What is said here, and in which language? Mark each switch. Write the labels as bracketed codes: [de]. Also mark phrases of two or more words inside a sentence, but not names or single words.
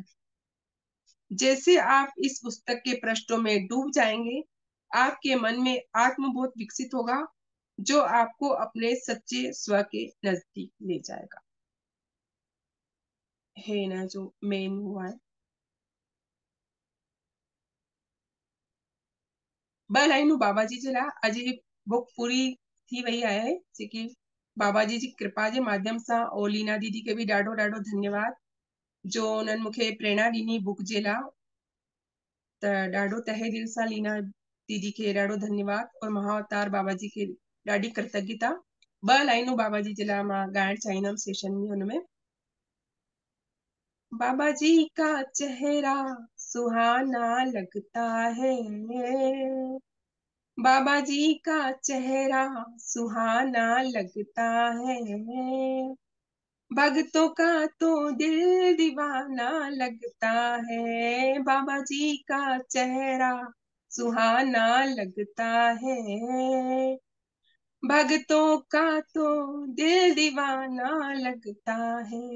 [hi] जैसे आप इस पुस्तक के पृष्ठों में डूब जाएंगे, आपके मन में आत्मबोध विकसित होगा जो आपको अपने सच्चे स्व के नजदीक ले जाएगा। है ना जो मेन हुआ है। [sd] ब लाइनूं बाबा जी जे लाइ अॼु ही बुक पूरी थी वई आहे, जेकी बाबा जी कृपा जे माध्यम सां। और लीना दीदी के भी ॾाढो ॾाढो धन्यवाद जो उन्हनि मूंखे प्रेरणा ॾिनी बुक जे लाइ। त ॾाढो तहे दिल सां लीना दीदी के ॾाढो धन्यवाद और महाअवतार बाबा जी के ॾाढी कृतज्ञता। ब लाइनूं बाबा जी जे लाइ मां ॻाइणु चाहींदमि सेशन में। [hi] हुनमें बाबा जी का चेहरा सुहाना लगता है, बाबा जी का चेहरा सुहाना लगता है, भक्तों का तो दिल दीवाना लगता है, बाबा जी का चेहरा सुहाना लगता है, भक्तों का तो दिल दीवाना लगता है।